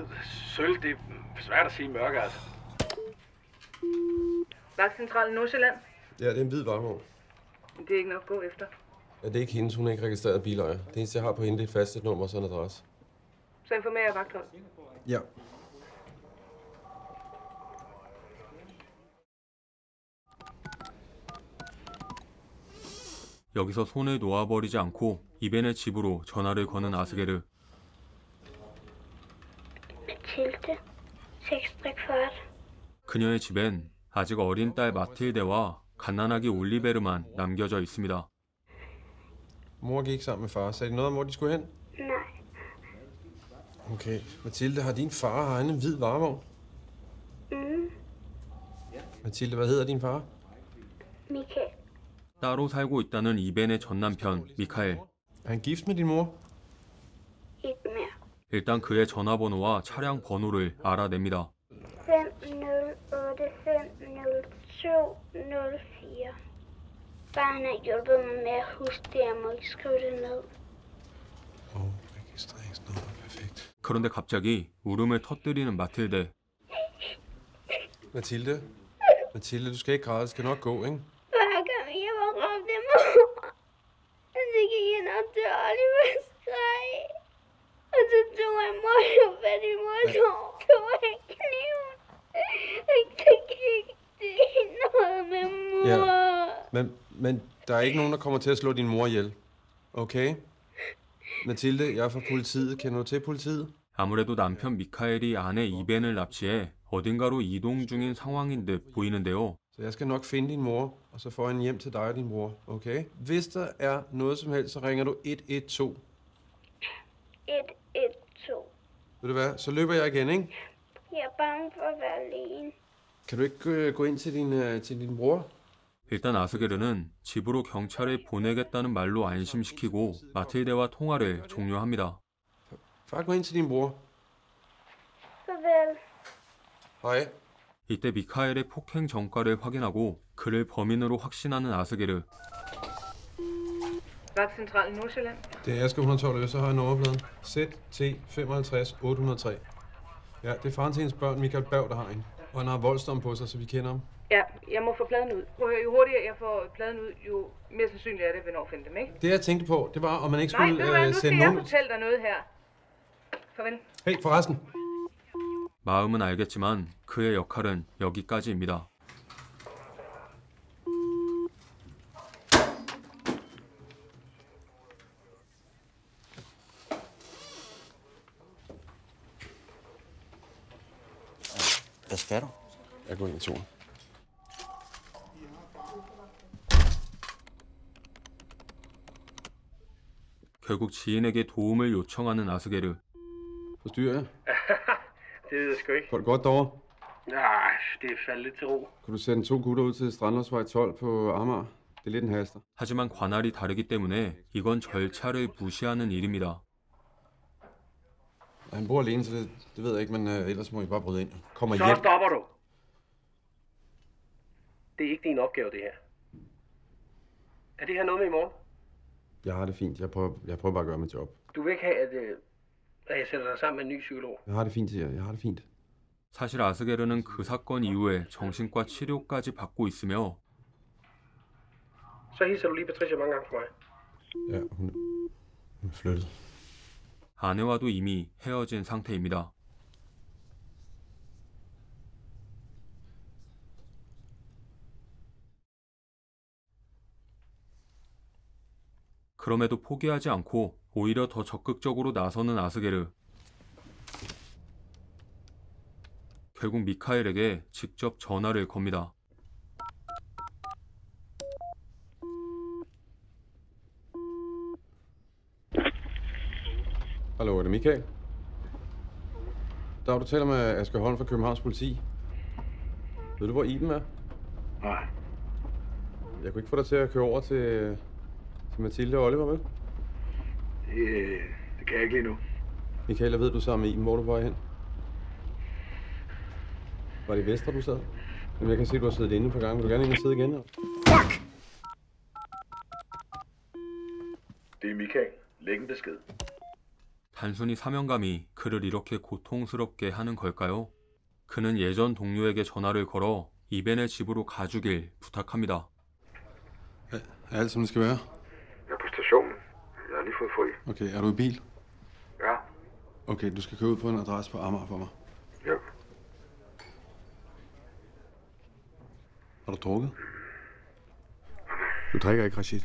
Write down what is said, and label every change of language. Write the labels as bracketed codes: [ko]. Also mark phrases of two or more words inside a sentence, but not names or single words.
[da] Sølv, det er svært at sige i mørke, altså. Vagtcentralen Nordsjælland. Ja, det er en hvid varevogn. Det er ikke nok at gå efter. Ja, det er ikke hendes. Hun er ikke registreret bilejer. Det eneste, jeg har på hende, det er et fastsætnummer og så en adresse. Så informerer jeg vagthold. Ja. [ko] 여기서 손을 놓아버리지 않고 이벤의 집으로 전화를 거는 아스게르. [da] Mathilde. 640. [ko] 그녀의 집엔 아직 어린 딸 마틸데와 갓난아기 올리베르만 남겨져 있습니다. [da] Mor gik sammen med far. Sagde de noget om, hvor de skulle hen? Nej. Okay. Mathilde, har din far en hvid varevogn? Mathilde, hvad hedder din far? Michael. [ko] 따로 살고 있다는 이벤의 전남편 미카엘. [da] Er han gift med din mor? Ikke mere. [ko] 일단 그의 전화번호와 차량 번호를 알아냅니다. [da] 508-502-04. Bare han har hjulpet mig med at huske det, jeg må ikke skrive det ned. Registreringsnummer, perfekt. [ko] 그런데 갑자기 울음을 터뜨리는 마틸데. [da] Mathilde, du skal ikke græde, det skal nok gå, ikke? Hver gang jeg var ramt af mor, så gik jeg op til Oliver og skreg. Og så tog han mor og fat i mors hår, tog han kniven. Så gik det noget med mor. Ja. Men der er ikke nogen, der kommer til at slå din mor ihjel. Okay? Mathilde, jeg er fra politiet. Kender du til politiet? [ko] 아무래도 남편 미카엘이 아내 이벤을 납치해 어딘가로 이동 중인 상황인 듯 보이는데요. [da] Så jeg skal nok finde din mor, og så får jeg en hjem til dig og din bror. Okay? Hvis der er noget som helst, så ringer du 112. 112. Ved du hvad? Så løber jeg igen, ikke? Jeg er bange for at være alene. Kan du ikke gå ind til din bror? [ko] 일단 아스게르는 집으로 경찰에 보내겠다는 말로 안심시키고 마틸데와 통화를 종료합니다. [da] Far, gå ind til din bror. Farvel. Hej. [ko] 이때 미카엘의 폭행 전과를 확인하고 그를 범인으로 확신하는 아스게르. [da] Vagtcentralen Nordsjælland. Det er Aske 112, så har jeg nummerpladen. ZT 55 803. Ja, det er faren til hendes børn, Michael Berg, der har en. Og han har voldsdom på sig, så vi kender ham. Ja, jeg må få pladen ud. Prøv at høre, jo hurtigere jeg får pladen ud, jo mere sandsynligt er det, hvornår at finde dem, ikke? Det jeg tænkte på, det var, om man ikke Nej, skulle ved du hvad, nu skal sende jeg nogen... fortælle dig noget her. Farvel. Hey, forresten. [ko] 마음은 알겠지만 그의 역할은 여기까지입니다. [da] Hvad skal du? Jeg går ind i toren. [ko] 결국 지인에게 도움을 요청하는 아스게르. [da] Forstyrrer jeg? Det ved jeg sgu ikke. Går det godt derovre? Nej, det er faldet lidt til ro. Kan du sende 2 gutter ud til Strandløsvej 12 på Amager? Det er lidt en haster. [ko] 하지만 관할이 다르기 때문에 이건 절차를 무시하는 일입니다. [da] Han bor alene, så det ved jeg ikke, men ellers må I bare bryde ind. Kommer Så hjem. stopper du. Det er ikke din opgave, det her. Er det her noget med i morgen? Jeg har det fint. Jeg prøver bare at gøre mit job. Du vil ikke have, at jeg sætter dig sammen med en ny psykolog? Jeg har det fint, siger jeg. Jeg har det fint. [ko] 사실 아스게르는 그 사건 이후에 정신과 치료까지 받고 있으며 [da] Så hilser du lige Patricia mange gange for mig. Ja, hun er flyttet. [ko] 아내와도 이미 헤어진 상태입니다. 그럼에도 포기하지 않고 오히려 더 적극적으로 나서는 아스게르. 결국 미카엘에게 직접 전화를 겁니다. [da] Hallo, er det Michael? Der du taler med Asger Holm fra Københavns Politi. Ved du, hvor Iben er? Nej. Jeg kunne ikke få dig til at køre over til Mathilde og Oliver, vel? Det kan jeg ikke lige nu. Michael, jeg ved, du sammen med Iben. Hvor er du på vej hen? Var det i Vestre, du sad? Jamen, jeg kan se, at du har siddet inde et par gange. Vil du gerne ind og sidde igen? Fuck! Det er Michael. Læg en besked. [ko] 단순히 사명감이 그를 이렇게 고통스럽게 하는 걸까요? 그는 예전 동료에게 전화를 걸어 이벤의 집으로 가주길 부탁합니다. [da] Er alt, som det skal være? Jeg er på stationen. Jeg har lige fået fri. Okay, er du i bil? Ja. Okay, du skal køre ud på en adresse på Amager for mig. Ja. Har du drukket? Du drikker ikke, Rashid.